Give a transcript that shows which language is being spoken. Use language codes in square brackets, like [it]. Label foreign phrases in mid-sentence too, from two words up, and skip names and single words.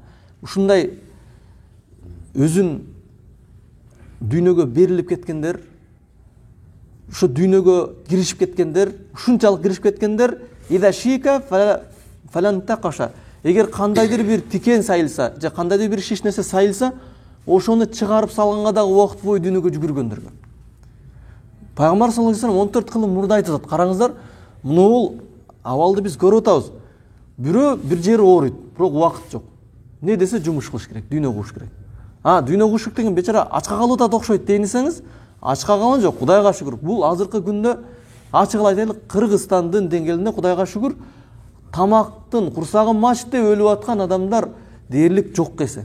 [ky] Ушундай өзүн дүйнөгө берилип кеткендер, ушу дүйнөгө киришип кеткендер, ушунчалык киришип кеткендер, [ar] إذا شيك فلا انتقش. [ky] Эгер кандайдыр бир тикен сайылса, же кандайдыр бир шиш нерсе сайылса, ошону чыгарып салганга дагы убакыт бою дүйнөгө жүгүргөндөргө. Пайгамбар [ar] صلى الله عليه وسلم [ky] 14 кылым мурда айтат. Караңыздар, мунул абалды биз көрүп атабыз. Бирөө бир жери ооруйт, бирок убакыт жок. Не десе жумуш кылыш керек, дүйнө кууш керек. Дүйнө кууш керек деген бечара ачка калып атат окшойт десеңиз, ачка калган жок, Кудайга шүгүр. Бул азыркы күндө ачык айтайлык, Кыргызстандын деңгээлинде Кудайга шүгүр, тамактын курсагын мачты өлүп аткан адамдар дээрлик жок эсе.